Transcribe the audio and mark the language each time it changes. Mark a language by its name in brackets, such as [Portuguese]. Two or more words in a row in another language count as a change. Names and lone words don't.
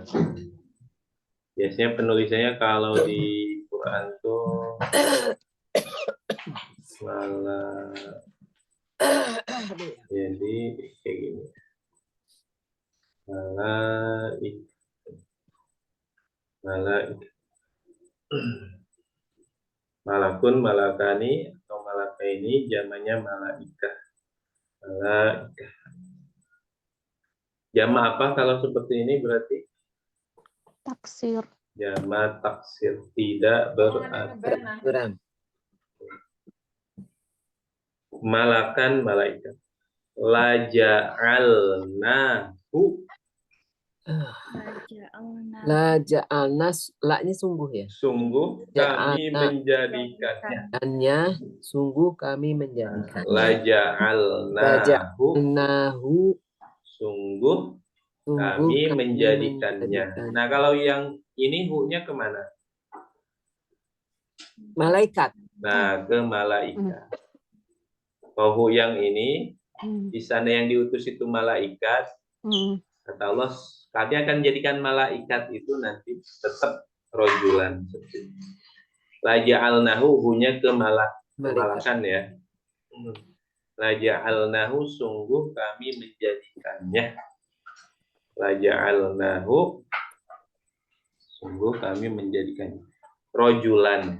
[Indonesian] Biasanya penulisannya kalau di Quran tuh jadi kayak gini. Malaikat. [Arabic] ملكٌ، ملكان [Indonesian] atau malakaini jamannya malaikah. Malaikah. Jama apa kalau seperti ini berarti? Taksir. Jama taksir, tidak berarti. Malakan, malaikat. [Arabic] لجعلناه. لجعلنا, [Indonesian] la-nya sungguh ya? Sungguh kami menjadikannya. Dan-nya sungguh kami menjadikannya. [Arabic] لجعلناه. [Indonesian] Sungguh kami menjadikannya. Nah, kalau yang ini hu-nya kemana? Malaikat. Nah, ke malaikat. Kalau hu yang ini, di sana yang diutus itu malaikat, kata Allah, kami akan jadikan malaikat itu nanti tetap rojulan. [Arabic] لجعلناه, [Indonesian] hu-nya ke malakan ya. [Arabic] لجعلناه, [Indonesian] sungguh kami menjadikannya. [Arabic] لجعلناه, [Indonesian] sungguh kami menjadikannya. Rojulan.